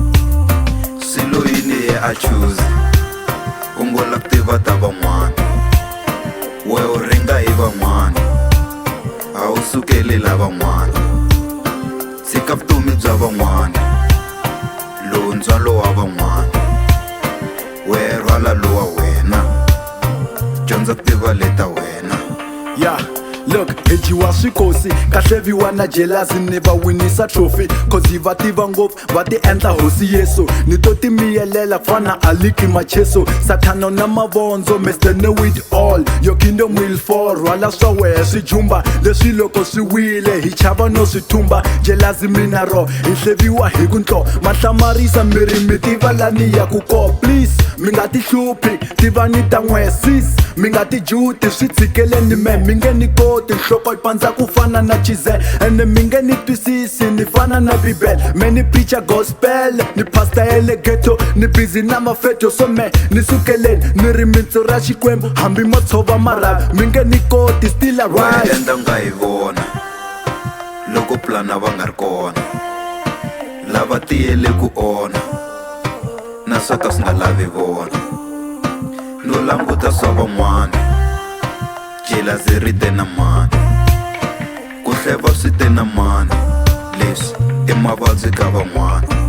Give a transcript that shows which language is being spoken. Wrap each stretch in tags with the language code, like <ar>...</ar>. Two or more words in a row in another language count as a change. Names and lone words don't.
<ts>Swilo yini ye a choose, u ngo la ku tiva ta van'wana, we u ringa hi van'wana, a wu sukeli la van'wana. Tshika vutomi bya van'wana, lowu ndzwalo wa van'wana, we rhwala lowa wena, dyondza ku tiva leta wena. Yeah. Look, hejiwa swikosi ka hleviwa na jealousy ni va winisa trophy, cause va tiva ngopfu va ti endla hosi Yesu. Ni to ti miyelela fana aliki macheso, Satana na mavondzo Mr.</ts> <en>Know It All. Your kingdom will fall,</en> <ts>rhwala swa wehe swi jumba, leswi loko swi wile hi chava no swi thumba. Jealousy mina ro hi hleviwa hi ku ntlo, mahlamarisa miri mi tiva lani ya ku ko. Please mi nga ti hluphi, tiva ni ta n'we sis, mi nga ti juti swi tshikeleni me, mi nge ni ko tinhloko yi pandza ku fana na chize, ene mi nge ni twisisi ni fana na bibele. Me ni preacha gospel, ni pasta ya le ghetto, ni busy na mafeto, so me ni sukeleni ni ri mintsu ra xikwembu, hambi mo tshova marhavi mi nge ni koti</ts> <en>still arise.</en> <ts>We endla Ungayi Vona loko plana va nga ri kona, lava tiyele ku ona na swo ka swi nga lavi vona. No languta swa van'wana, jealousy ri te na mani, ku hleva swi te na mani, leswi i mavabyi ka van'wana.</ts>